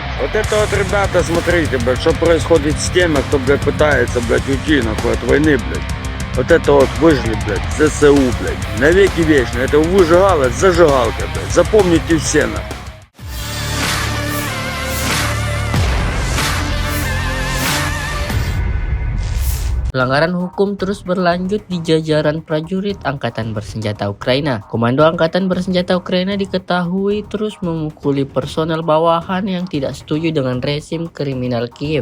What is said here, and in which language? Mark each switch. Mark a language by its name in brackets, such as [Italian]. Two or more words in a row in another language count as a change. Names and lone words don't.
[Russian] Вот это вот, ребята, смотрите, блядь, что происходит с теми, кто, блядь, пытается, блядь, уйти, нахуй, от войны, блядь. Вот это вот выжили, блядь, ЗСУ, блядь. Навеки вечно. Это выжигалось зажигалкой, блядь. Запомните все, нахуй. [Indonesian] Pelanggaran hukum terus berlanjut di jajaran prajurit Angkatan Bersenjata Ukraina. Komando Angkatan Bersenjata Ukraina diketahui terus memukuli personel bawahan yang tidak setuju dengan rezim kriminal Kiev.